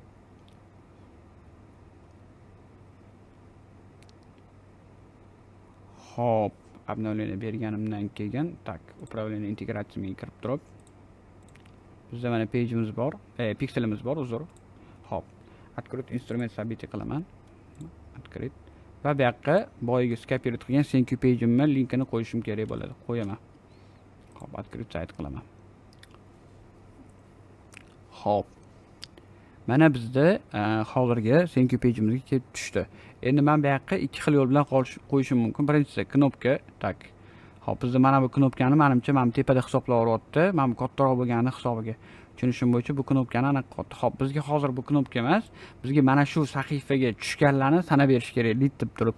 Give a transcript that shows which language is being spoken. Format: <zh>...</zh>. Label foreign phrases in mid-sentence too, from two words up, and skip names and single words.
<uz>Hop, obnovleni berganimdan keyin, tak, upravlение integratsiyasiga kirib turib, bizda mana page'imiz bor, pikselimiz bor, uzr. Hop,</uz> <ru>открыть инструмент событий</ru> <uz>qilaman. Открыть. Va bu yoqqa boyiga skopировать qilgan</uz> <en>thank you</en> <uz>page'imni linkini qo'yishim kerak bo'ladi. Qo'yaman. Hop, открыть sayt qilaman. Hop. Mana bizda hozirgi</uz> <en>thank you</en> <uz>page'imizga kelib tushdi. Endi men bu yoqqa ikki xil yo'l bilan qo'yishim mumkin. Birinchisi knopka, tak. Hop, bizda mana bu knopkani menimcha men tepada hisoblab o'ryapti. Men bu kattaroq bo'lgani hisobiga. Tushunishim bo'yicha bu knopkani aniq qo'ydi. Hop, bizga hozir bu knopka emas, bizga mana shu sahifaga tushganlarni sanab berish kerak lead deb turib.</uz>